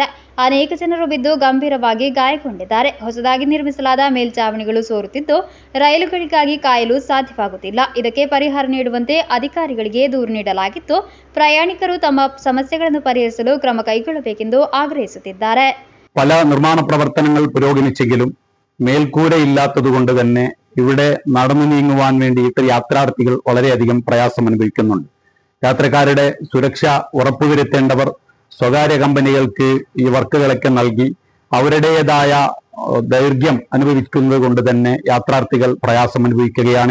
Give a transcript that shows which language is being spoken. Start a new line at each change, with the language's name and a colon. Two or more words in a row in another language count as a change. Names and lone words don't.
Kannada: ಅನೇಕ ಜನರು ಬಿದ್ದು ಗಂಭೀರವಾಗಿ ಗಾಯಗೊಂಡಿದ್ದಾರೆ. ಹೊಸದಾಗಿ ನಿರ್ಮಿಸಲಾದ ಮೇಲ್ಚಾವಣಿಗಳು ಸೋರುತ್ತಿದ್ದು ರೈಲುಗಳಿಗಾಗಿ ಕಾಯಲು ಸಾಧ್ಯವಾಗುತ್ತಿಲ್ಲ. ಇದಕ್ಕೆ ಪರಿಹಾರ ನೀಡುವಂತೆ ಅಧಿಕಾರಿಗಳಿಗೆ ದೂರು ನೀಡಲಾಗಿದ್ದು ಪ್ರಯಾಣಿಕರು ತಮ್ಮ ಸಮಸ್ಯೆಗಳನ್ನು ಪರಿಹರಿಸಲು ಕ್ರಮ ಕೈಗೊಳ್ಳಬೇಕೆಂದು ಆಗ್ರಹಿಸುತ್ತಿದ್ದಾರೆ.
Malayalam: പല നിർമ്മാണ പ്രവർത്തനങ്ങൾ പുരോഗമിച്ചെങ്കിലും മേൽക്കൂരയില്ലാത്തത് കൊണ്ട് തന്നെ ഇവിടെ നടന്നു നീങ്ങുവാൻ വേണ്ടിയിട്ട് യാത്രാർത്ഥികൾ വളരെയധികം പ്രയാസം അനുഭവിക്കുന്നുണ്ട്. യാത്രക്കാരുടെ സുരക്ഷ ഉറപ്പുവരുത്തേണ്ടവർ സ്വകാര്യ കമ്പനികൾക്ക് ഈ വർക്കുകളൊക്കെ നൽകി അവരുടേതായ ദൈർഘ്യം അനുഭവിക്കുന്നത് കൊണ്ട് തന്നെ യാത്രാർത്ഥികൾ പ്രയാസം അനുഭവിക്കുകയാണ്.